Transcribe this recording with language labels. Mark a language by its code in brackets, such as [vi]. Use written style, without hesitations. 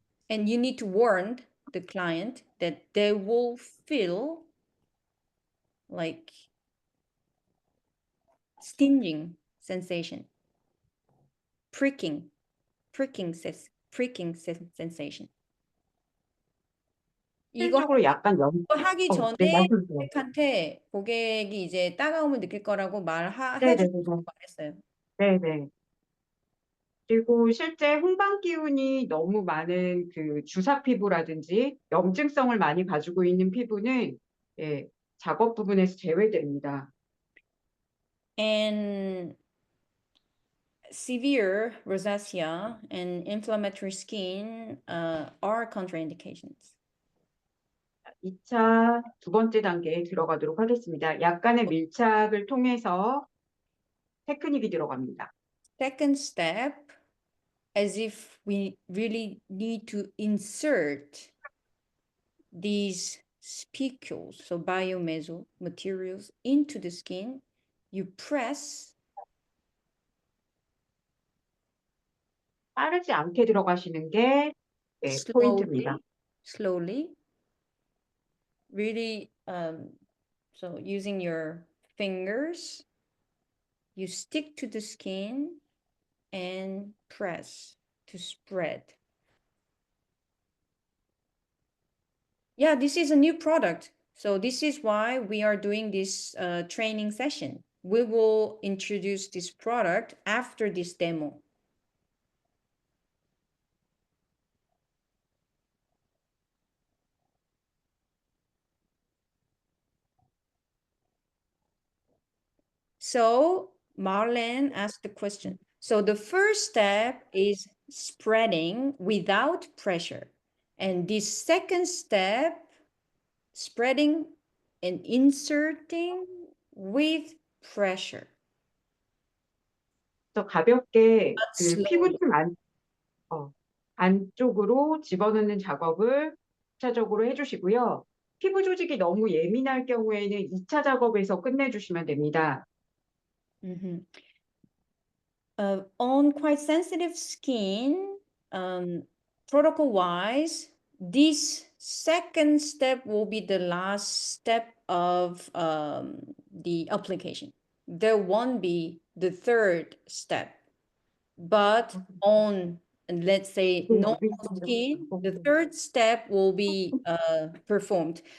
[en] And you need to warn the client that they will feel like stinging sensation, pricking sensation. [ko] 이거 실질적으로 약간 하기 네, 전에 말씀주세요. 고객한테 고객이 이제 따가움을 느낄 거라고 네네네. 해주고 말했어요. 네네. 그리고 실제 홍반 기운이 너무 많은 그 주사 피부라든지 염증성을 많이 가지고 있는 피부는 예, 작업 부분에서 제외됩니다. [en] And severe rosacea and inflammatory skin are contraindications. [ko] 2차 두 번째 단계에 들어가도록 하겠습니다. 약간의 밀착을 통해서 테크닉이 들어갑니다. [en] Second step, as if we really need to insert these spicules, so biomeso materials, into the skin, you press. [ko] 빠르지 않게 들어가시는 게 예, 포인트입니다. [en] Slowly, really, so using your fingers, you stick to the skin and press to spread. Yeah, this is a new product. So this is why we are doing this training session. We will introduce this product after this demo. So Marlene asked the question. So the first step is spreading without pressure. And this second step, spreading and inserting with pressure. [ko] 그래서 가볍게 [en] But 그 slowly. [ko] 피부층 안쪽으로 집어넣는 작업을 1차적으로 해주시고요. 피부 조직이 너무 예민할 경우에는 2차 작업에서 끝내주시면 됩니다. [en] On quite sensitive skin, protocol-wise, this second step will be the last step of the application. There won't be the third step, but on, let's say, normal skin, the third step will be performed.